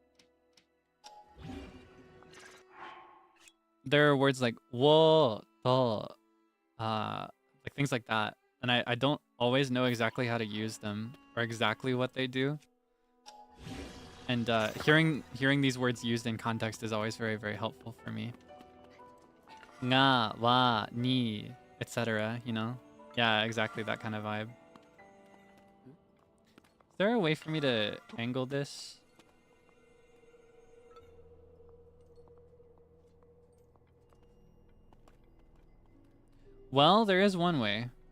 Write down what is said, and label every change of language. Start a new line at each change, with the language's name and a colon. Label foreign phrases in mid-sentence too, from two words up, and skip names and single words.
English: There are words like wo, to, like things like that. And I don't always know exactly how to use them or exactly what they do. And hearing these words used in context is always very, very helpful for me. Nga, wa, ni, etc. You know? Yeah, exactly that kind of vibe. Is there a way for me to angle this? Well, there is one way.